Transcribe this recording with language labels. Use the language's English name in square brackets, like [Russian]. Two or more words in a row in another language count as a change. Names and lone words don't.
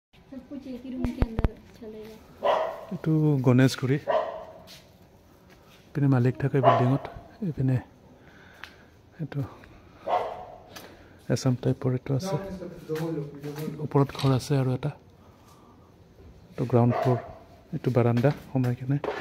[Hindi] सब कुछ एक ही रूम के अंदर चलेगा [Assamese] এইটো গণেশগুৰি পিনে মালিক থাকে বিল্ডিঙত এইপিনে এইটো এছাম টাইপৰ এইটো আছে ওপৰত ঘৰ আছে আৰু এটা এইটো [English] ground floor [Assamese] এইটো বাৰাণ্ডা সোমাই কিনে